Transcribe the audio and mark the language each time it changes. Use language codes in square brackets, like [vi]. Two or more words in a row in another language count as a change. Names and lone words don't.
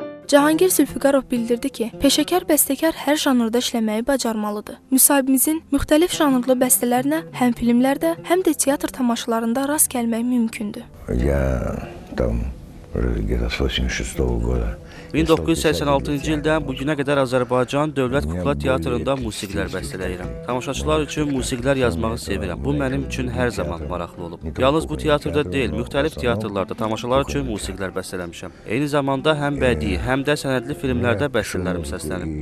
[az] Cahangir Zülfüqarov bildirdi ki, peşəkar bəstəkar hər janrda işləməyi bacarmalıdır. Müsahibimizin müxtəlif janrlı bəstələrinə həm filmlərdə, həm də teatr tamaşalarında rast gəlmək mümkündür. [ru] Я там где-то с 86 года. [az] 1986-cı ildən bu günə qədər Azərbaycan Dövlət Kukla Teatrında musiqilər bəstələyirəm. Tamaşaçılar üçün musiqilər yazmağı sevirəm. Bu mənim üçün hər zaman maraqlı olub. Yalnız bu teatrda deyil, müxtəlif teatrlarda tamaşalar üçün musiqilər bəstələmişəm. Eyni zamanda həm bədii, həm də sənədli filmlərdə bəstələrim səslənib.